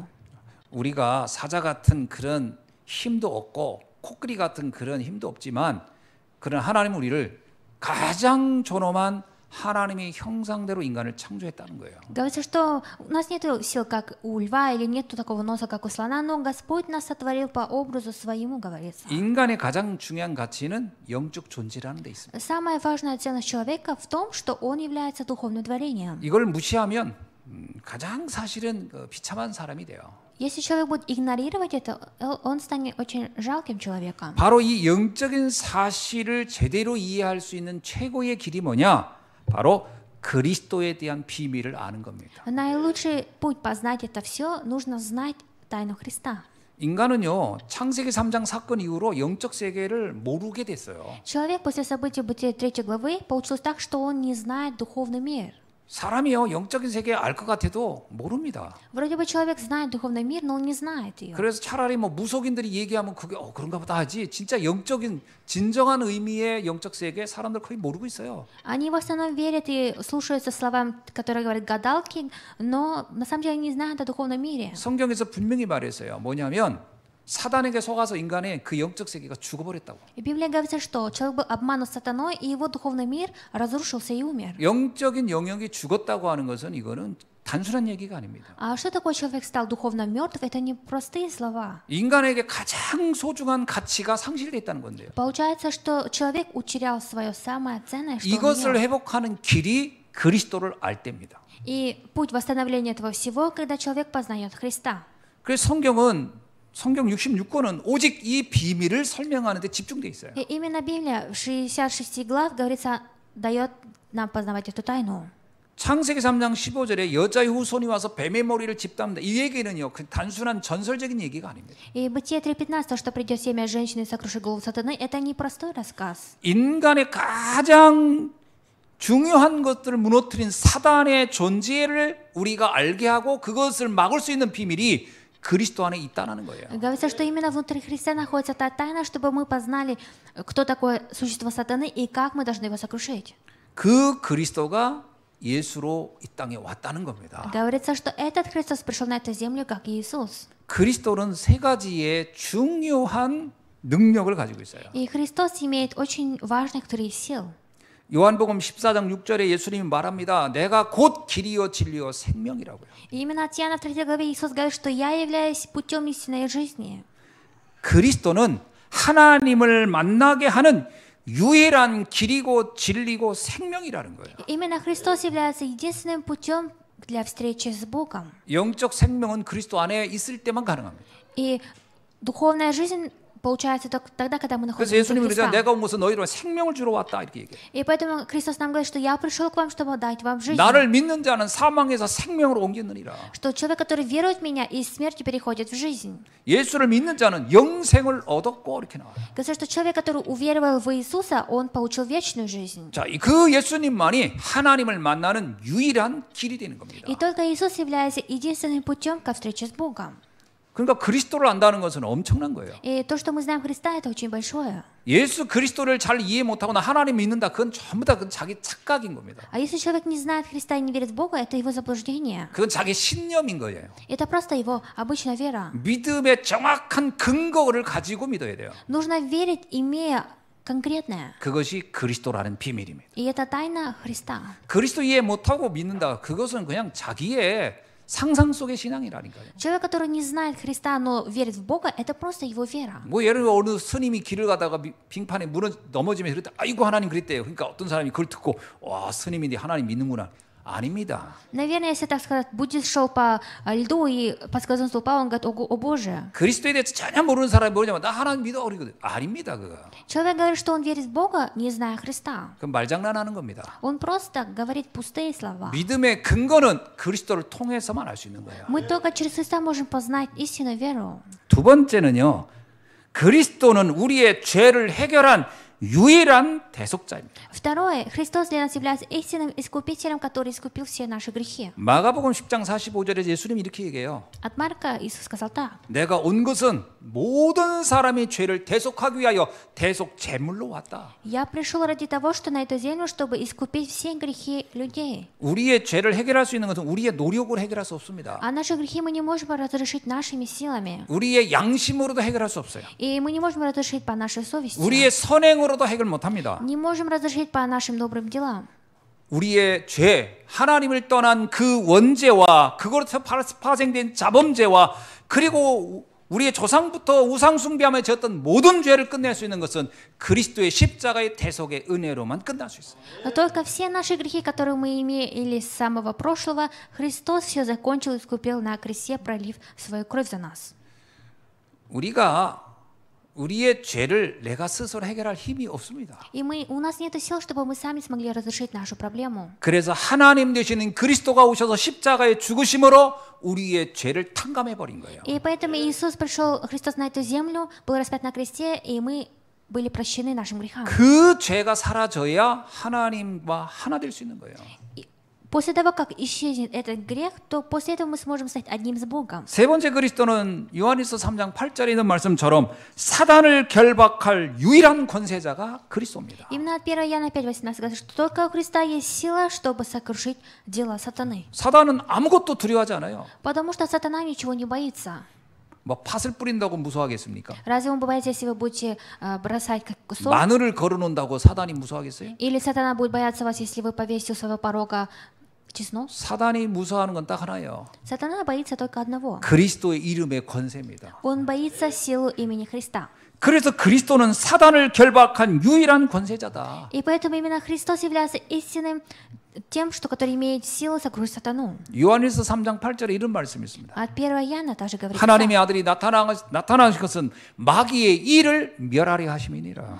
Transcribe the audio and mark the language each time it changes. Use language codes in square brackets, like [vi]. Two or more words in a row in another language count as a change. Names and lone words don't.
[ko] 우리가 사자 같은 그런 힘도 없고 코끼리 같은 그런 힘도 없지만 그런 하나님은 우리를 가장 존엄한 하나님의 형상대로 인간을 창조했다는 거예요. [ru] Говорится, что у нас нет сил, как у льва, или нет такого носа, как у слона, но Господь нас сотворил по образу своему, говорится. [ko] 인간의 가장 중요한 가치는 영적 존재라는 데 있습니다. [ru] Самая важная ценность человека в том, что он является духовным творением. [ko] 이걸 무시하면 가장 사실은 비참한 사람이 돼요. [ru] Если человек будет игнорировать это, он станет очень жалким человеком. [ko] 바로 이 영적인 사실을 제대로 이해할 수 있는 최고의 길이 뭐냐? 바로 그리스도에 대한 비밀을 아는 겁니다. [ru] Наилучший путь познать это все, нужно знать тайну Христа. [ko] 인간은요, 창세기 3장 사건 이후로 영적 세계를 모르게 됐어요. [ru] Человек после событий Бытия 3 главы получилось так, что он не знает духовный мир. [ko] 사람이요, 영적인 세계 알 것 같아도 모릅니다. [ru] Вроде бы человек знает духовный мир, но он не знает ее. [ko] 그래서 차라리 뭐 무속인들이 얘기하면 그게 그런가 보다 하지. 진짜 영적인 진정한 의미의 영적 세계 사람들 거의 모르고 있어요. [ru] Они в основном верят и слушаются словам, которые говорят гадалки, но на самом деле не знают о духовном мире. [ko] 성경에서 분명히 말했어요. 뭐냐면 사단에게 속아서 인간의 그 영적 세계가 죽어버렸다고. [ru] И Библия говорится, что человек был обманут сатаной, и его духовный мир разрушился и умер. [ko] 영적인 영역이 죽었다고 하는 것은 이거는 단순한 얘기가 아닙니다. [ru] А что такое человек стал духовно мертв? Это не простые слова. [ko] 인간에게 가장 소중한 가치가 상실됐다는 건데요. [ru] Получается, что человек утерял свое самое ценное, что он [ko] 이것을 [ru] имел. [ko] 회복하는 길이 그리스도를 알 때입니다. [ru] И путь восстановления этого всего, когда человек познает Христа. [ko] 그래서 성경 66권은 오직 이 비밀을 설명하는 데 집중돼 있어요. [ru] И именно Библия в 66 глав, говорится, дает нам познавать эту тайну. [ko] 창세기 3장 15절에 여자의 후손이 와서 뱀의 머리를 집답니다. 이 얘기는요, 그 단순한 전설적인 얘기가 아닙니다. [ru] И Бытие 3:15, что придет семя женщины и сокрушит голову сатаны, это не простой рассказ. [ko] 인간의 가장 중요한 것들을 무너뜨린 사단의 존재를 우리가 알게 하고 그것을 막을 수 있는 비밀이 그리스도 안에 있다는 거예요. [ru] Говорится, что именно внутри Христа находится та тайна, чтобы мы познали, кто такое существо сатаны и как мы должны его сокрушить. [ko] 그 그리스도가 예수로 이 땅에 왔다는 겁니다. [ru] Говорится, что этот Христос пришел на эту землю как Иисус. [ko] 그리스도는 세 가지의 중요한 능력을 가지고 있어요. [ru] И Христос имеет очень важных 3 сил. [ko] 요한복음 14장 6절에 예수님이 말합니다. 내가 곧 길이요 진리요 생명이라고요. [ru] И именно от Иоанна в 3 главе Иисус говорит, что я являюсь путем истинной жизни. [ko] 그리스도는 하나님을 만나게 하는 유일한 길이고 진리고 생명이라는 거예요. [ru] Именно Христос является единственным путем для встречи с Богом. [ko] 영적 생명은 그리스도 안에 있을 때만 가능합니다. [ru] И духовная жизнь получается только тогда, когда мы [ko] 그래서 [ru] находимся в [ko] 예수님이 그러잖아요. [ru] Христа. [ko] 내가 온 것은 너희로 생명을 주러 왔다 이렇게 얘기해요. [ru] И поэтому Христос нам говорит, что я пришел к вам, чтобы дать вам жизнь. [ko] 나를 믿는 자는 사망에서 생명으로 옮겼느니라. [ru] Что человек, который верует в меня, из смерти переходит в жизнь. [ko] 예수를 믿는 자는 영생을 얻었고 이렇게 나와요. [ru] Говорится, что человек, который уверовал в Иисуса, он получил вечную жизнь. [ko] 자, 그 예수님만이 하나님을 만나는 유일한 길이 되는 겁니다. [ru] И только Иисус является единственным путем ко встрече с Богом. [ko] 그러니까 그리스도를 안다는 것은 엄청난 거예요. [ru] И то, что мы знаем Христа, это очень большое. [ko] 예수 그리스도를 잘 이해 못하거나 하나님 믿는다, 그건 전부 다 그건 자기 착각인 겁니다. [ru] А если человек не знает Христа и не верит в Бога, это его заблуждение. [ko] 그건 자기 신념인 거예요. [ru] Это просто его обычная вера. [ko] 믿음의 정확한 근거를 가지고 믿어야 돼요. [ru] Нужно верить, имея конкретное. [ko] 그것이 그리스도라는 비밀입니다. [ru] И это тайна Христа. [ko] 그리스도 이해 못하고 믿는다. 그것은 그냥 자기의 상상 속의 신앙이라니까요. [ru] Человек, который не знает Христа, но верит в Бога, это просто его вера. [ko] 뭐 예를 들어 어느 스님이 길을 가다가 빙판에 넘어지면서 그랬다. 아이고 하나님 그랬대요. 그러니까 어떤 사람이 그걸 듣고 와 스님인데 하나님 믿는구나. 아닙니다. [ru] Наверное, если так сказать, буддист шел по льду и подскользнулся, упал, он говорит, о Боже. [ko] 그리스도에 대해서 전혀 모르는 사람이 뭐냐면 나 하나님 믿어 그러거든. 아닙니다 그거. [ru] Человек говорит, что он верит в Бога, не зная Христа. [ko] 그건 말장난하는 겁니다. [ru] Он просто говорит пустые слова. [ko] 믿음의 근거는 그리스도를 통해서만 알 수 있는 거예요. [ru] Мы только через Христа можем познать истинную веру. [ko] 두 번째는요. 그리스도는 우리의 죄를 해결한 유일한 대속자입니다. [ru] Второе, Христос для нас является истинным искупителем, который искупил все наши грехи. [ko] 마가복음 10장 45절에 예수님이 이렇게 얘기해요. [ru] От Марка Иисус сказал так. [ko] 내가 온 것은 모든 사람의 죄를 대속하기 위하여 대속 제물로 왔다. [ru] Я пришел ради того, что на эту землю, чтобы искупить все грехи людей. [ko] 우리의 죄를 해결할 수 있는 것은 우리의 노력으로 해결할 수 없습니다. [ru] А наши грехи мы не можем разрешить нашими силами. [ko] 우리의 양심으로도 해결할 수 없어요. [ru] И мы не можем разрешить по нашей совести. [ko] 우리의 선행으로도 해결 못합니다. [ru] Не можем разрешить по нашим добрым делам. [ko] 우리의 죄, 하나님을 떠난 그 원죄와 그것에서 파생된 자범죄와 그리고 우리의 조상부터 우상 숭배하며 지었던 모든 죄를 끝낼 수 있는 것은 그리스도의 십자가의 대속의 은혜로만 끝날 수 있어요. [ru] Но только все наши грехи, которые мы имели с самого прошлого, Христос все закончил и искупил на кресте, пролив свою кровь за нас. [ko] 우리가 우리의 죄를 내가 스스로 해결할 힘이 없습니다. [ru] И у нас нет сил, чтобы мы сами смогли разрешить нашу проблему. [ko] 그래서 하나님 되시는 그리스도가 오셔서 십자가에 죽으심으로 우리의 죄를 탕감해 버린 거예요. [ru] И поэтому Иисус пришел, Христос на эту землю, был распят на кресте, и мы были прощены нашим грехам. [ko] 그 죄가 사라져야 하나님과 하나 될 수 있는 거예요. [ru] После того, как исчезнет этот грех, то после этого мы сможем стать одним с Богом. [ko] 세 번째 그리스도는 요한일서 3장 8절에 있는 말씀처럼 사단을 결박할 유일한 권세자가 그리스도입니다. [ru] Именно от 1 Иоанна 5:18 говорит, что только у Христа есть сила, чтобы сокрушить дела сатаны. [ko] 사단은 아무것도 두려워하지 않아요. [ru] Потому что сатана ничего не боится. [ko] 뭐 팥을 뿌린다고 무서워하겠습니까? [ru] Разве он боится, если вы будете бросать как кусок? [ko] 마늘을 걸어놓는다고 사단이 무서워하겠어요? [ru] Или сатана будет бояться вас, если вы повесите у своего порога чеснок? [ko] 사단이 무서워하는 건 딱 하나예요. [ru] Сатана боится только одного. [ko] 그리스도의 이름의 권세입니다. [ru] Он боится силу имени Христа. [ko] 그래서 그리스도는 사단을 결박한 유일한 권세자다. [ru] И поэтому именно Христос является истинным тем, что который имеет силу сокрушить сатану. [ko] 요한일서 3장 8절에 이런 말씀이 있습니다. [ru] От 1 Иоанна также говорится. [ko] 하나님의 아들이 나타나신 것은 마귀의 일을 멸하려 하심이니라.